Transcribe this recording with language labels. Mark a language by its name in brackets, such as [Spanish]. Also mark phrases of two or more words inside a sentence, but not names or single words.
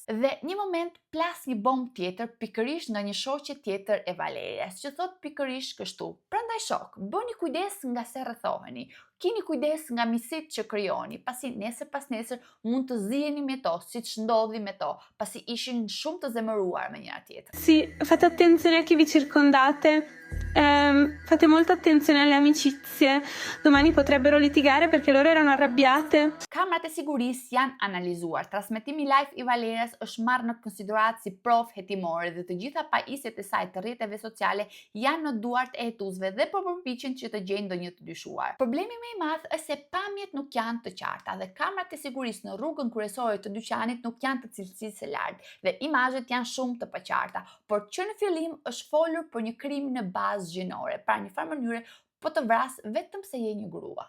[Albanian] Dhe një moment plas një bombë tjetër pikërisht nga një shoqe tjetër e Valerias, që thot pikërisht kështu: "Prandaj shok, bëni kujdes nga se rrethoheni. Keni kujdes nga misit që krijoni, pasi nesër pas nesër mund të ziheni me to, siç ndodhi me to, pasi ishin shumë të zemëruar me njëra tjetrën." [Italian] Sì, fate attenzione a chi vi circondate, Fate molta attenzione alle amicizie, domani potrebbero litigare perché loro erano arrabbiate. [Albanian] Kamerat e sigurisë janë analizuar. Transmetimi live i Valerias është marrë në konsiderat si provë hetimore dhe të gjitha pajisjet e saj të rrjeteve sociale janë në duart e hetuesve dhe po përpiqen që të gjejnë ndonjë të dyshuar. Problemi më i madh është se pamjet nuk janë të qarta dhe kamerat e sigurisë në rrugën kryesore të dyqanit nuk janë të cilësisë së lartë dhe imazhet janë shumë të paqarta, por që në fillim është folur për një krim në bazë gjinore, pra një farë mënyre po të vras vetëm se je një grua.